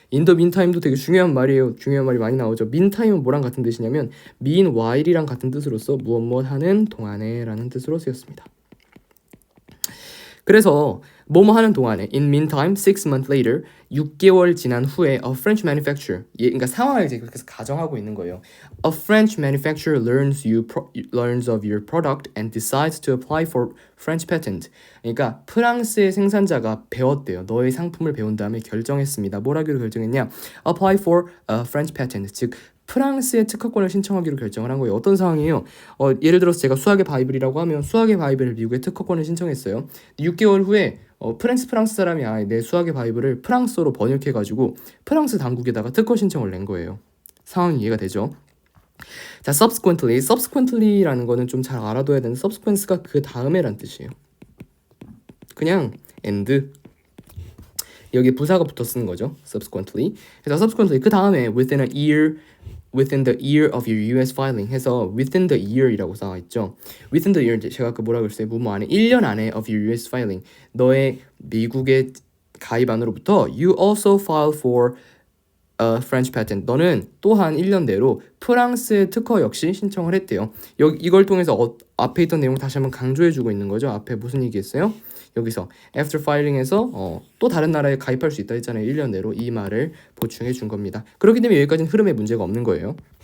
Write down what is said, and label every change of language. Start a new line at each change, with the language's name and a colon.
Korean: In the meantime도 되게 중요한 말이에요. 중요한 말이 많이 나오죠. meantime은 뭐랑 같은 뜻이냐면 meanwhile이랑 같은 뜻으로서 무엇 하는 동안에 라는 뜻으로 쓰였습니다. 그래서 뭐뭐 하는 동안에
English: in meantime, 6 months later,
Korean: 6개월 지난 후에
English: a French manufacturer,
Korean: 그러니까 상황을 이제 그렇게 가정하고 있는 거예요.
English: A French manufacturer learns of your product and decides to apply for French patent.
Korean: 그러니까 프랑스의 생산자가 배웠대요. 너의 상품을 배운 다음에 결정했습니다. 뭐라고 결정했냐?
English: Apply for a French patent,
Korean: 즉 프랑스의 특허권을 신청하기로 결정을 한 거예요. 어떤 상황이에요? 예를 들어서 제가 수학의 바이블이라고 하면 수학의 바이블을 미국에 특허권을 신청했어요. 6개월 후에 프랑스 사람이 내 수학의 바이블을 프랑스어로 번역해가지고 프랑스 당국에다가 특허 신청을 낸 거예요. 상황이 이해가 되죠? 자, subsequently라는 거는 좀 잘 알아둬야 되는, subsequence가 그 다음에란 뜻이에요. 그냥 and 여기 부사가 붙어 쓰는 거죠. subsequently.
English: 그래서 subsequently
Korean: 그 다음에
English: within the year of your US filing 해서 within the year
Korean: 이라고 나와 있죠.
English: within the year
Korean: 제가 아까 뭐라 그랬어요? 무뭐 안에 1년 안에
English: of your US filing
Korean: 너의 미국의 가입 안으로부터
English: you also file for a French patent.
Korean: 너는 또한 1년 내로 프랑스의 특허 역시 신청을 했대요. 이걸 통해서 앞에 있던 내용 다시 한번 강조해주고 있는 거죠. 앞에 무슨 얘기했어요? 여기서 after filing에서 또 다른 나라에 가입할 수 있다 했잖아요. 1년 내로 이 말을 보충해 준 겁니다. 그렇기 때문에 여기까지는 흐름에 문제가 없는 거예요.